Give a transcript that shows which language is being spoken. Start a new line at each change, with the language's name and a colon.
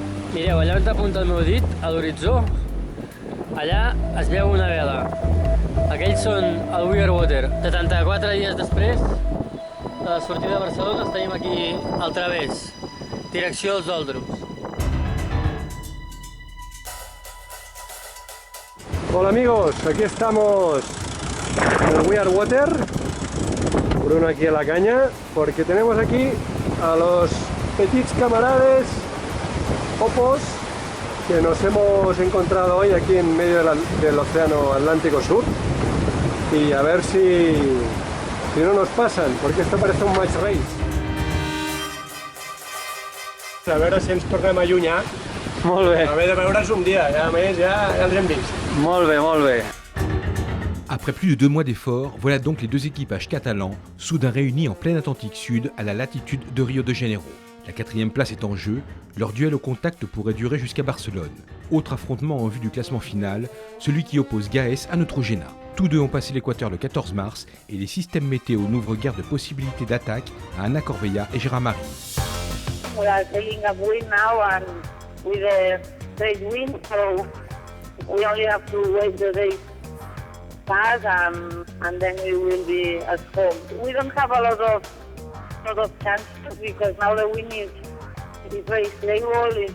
Catalan: Mireu, allà on t'apunta el meu dit, a l'horitzó, allà es veu una vela. Aquells són el We Are Water. 74 dies després de la sortida de Barcelona estem aquí al través, direcció als Òldroms.
Spanish: Hola amigos, aquí estamos en el We Are Water, Bruno aquí a la caña, porque tenemos aquí a los
Catalan: petits camarades
Spanish: Opos que nos hemos encontrado hoy aquí en medio del océano Atlántico Sur, y a ver si no nos pasan, porque esto parece un match race.
Catalan: A veure si ens tornem a allunyar. Molt bé. A haver de veure's un dia, ja més, ja els hem vist. Molt bé, molt bé.
French: Après plus de 2 mois d'efforts, voilà donc les 2 équipages catalans, soudain réunis en plein Atlantique Sud à la latitude de Rio de Janeiro. La 4e place est en jeu, leur duel au contact pourrait durer jusqu'à Barcelone. Autre affrontement en vue du classement final, celui qui oppose Gaes à Neutrogena. Tous deux ont passé l'équateur le 14 mars et les systèmes météo n'ouvrent guère de possibilités d'attaque à Anna Corbeia et Gérard Marie.
English: We are sailing upwind now and with a straight wind, so we only have to wait the day pass and then we will be at home. We don't have a lot of chances because now the wind is very stable.